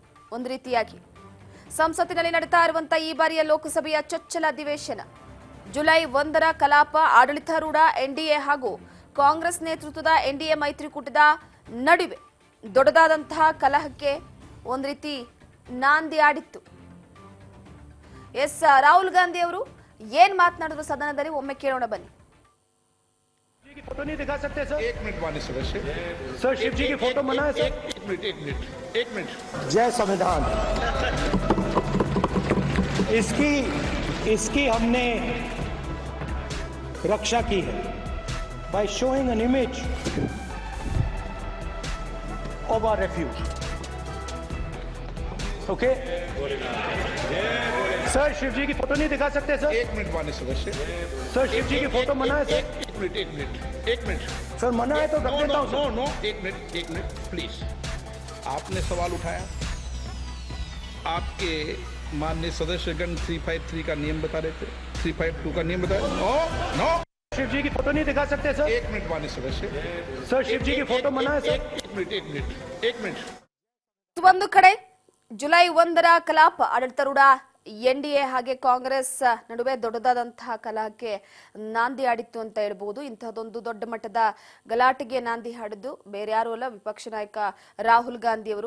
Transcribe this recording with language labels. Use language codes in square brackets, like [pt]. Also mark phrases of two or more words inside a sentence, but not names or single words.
[kn] ಒಂದು ರೀತಿಯಾಗಿ ಸಂಸತ್ತಿನಲ್ಲಿ ನಡೀತಾ ಇರುವಂತಹ ಈ ಬಾರಿಯ ಲೋಕಸಭೆಯ ಚೊಚ್ಚಲ ಅಧಿವೇಶನ ಜುಲೈ 1ರ ಕಲಾಪ ಆಡಳಿತಾರೂಢ ಎನ್ಡಿಎ ಹಾಗೂ ಕಾಂಗ್ರೆಸ್ ನೇತೃತ್ವದ ಎನ್ಡಿಎ ಮೈತ್ರಿಕೂಟದ ನಡುವೆ ದೊಡ್ಡದಾದಂತಹ ಕಲಹಕ್ಕೆ ಒಂದು ರೀತಿ ನಾಂದಿ ಆಡಿತ್ತು. ರಾಹುಲ್ ಗಾಂಧಿ ಅವರು ಏನ್ ಮಾತನಾಡಿದ್ರು ಸದನದಲ್ಲಿ ಒಮ್ಮೆ ಕೇಳೋಣ ಬನ್ನಿ. [hi] फोटो नहीं दिखा सकते सर? एक मिनट माननीय सदस्य। सर शिव जी की फोटो मना है सर? एक मिनट। जय संविधान। इसकी हमने रक्षा की है [en] by showing an image of our refuge. [hi] Okay? सर शिव जी की फोटो नहीं दिखा सकते सर? एक मिनट माननीय सदस्य। सर शिव जी की फोटो मना है सर? एक मिनट। सर मना है तो रख देता हूं। नो एक मिनट प्लीज। आपने सवाल उठाया, आपके माननीय सदस्यगण 353 का नियम बता रहे थे, 352 का नियम बता रहे। नो शिव जी की फोटो नहीं दिखा सकते सर? एक मिनट माननीय सदस्य। सर शिव जी की फोटो मना है सर? एक मिनट। [kn] ಒಂದು ಕಡೆ ಜುಲೈ 1ರ ಕಲಾಪ ಆಡಳಿತಾರೂಢ ಎನ್ಡಿಎ ಹಾಗೆ ಕಾಂಗ್ರೆಸ್ ನಡುವೆ ದೊಡ್ಡದಾದಂತಹ ಕಲಹಕ್ಕೆ ನಾಂದಿ ಆಡಿತ್ತು ಅಂತ ಹೇಳ್ಬಹುದು. ಇಂತಹದೊಂದು ದೊಡ್ಡ ಮಟ್ಟದ ಗಲಾಟೆಗೆ ನಾಂದಿ ಹಾಡಿದ್ದು ಬೇರೆ ಯಾರು ಅಲ್ಲ, ವಿಪಕ್ಷ ನಾಯಕ ರಾಹುಲ್ ಗಾಂಧಿ ಅವರು.